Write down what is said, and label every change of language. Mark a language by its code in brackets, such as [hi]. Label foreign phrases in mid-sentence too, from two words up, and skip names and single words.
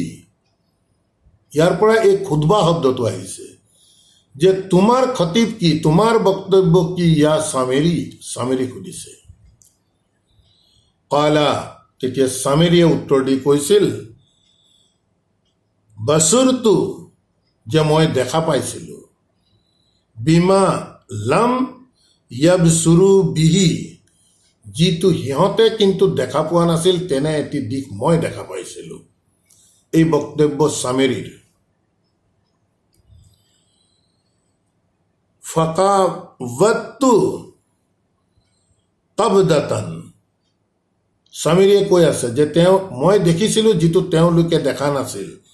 [as] ইয়াৰ পৰা এই খুতবা শব্দটো আহিছে যে তোমাৰ খতিব কি, তোমাৰ বক্তব্য কি, ইয়া শামিৰী, শামিৰী সুধিছে। কালা, তেতিয়া শামিৰীয়ে উত্তৰ দি কৈছিল, বাছুৰটো, যে মই দেখা পাইছিলোঁ, [ar] بما لم يبصروا به, [as] যিটো সিহঁতে কিন্তু দেখা পোৱা নাছিল, তেনে এটি দিশ মই দেখা পাইছিলোঁ। এই বক্তব্য ছামেৰীৰ। [ar] فقبضت قبضة, [as] ছামেৰীয়ে কৈ আছে যে মই দেখিছিলোঁ যিটো তেওঁলোকে দেখা নাছিল।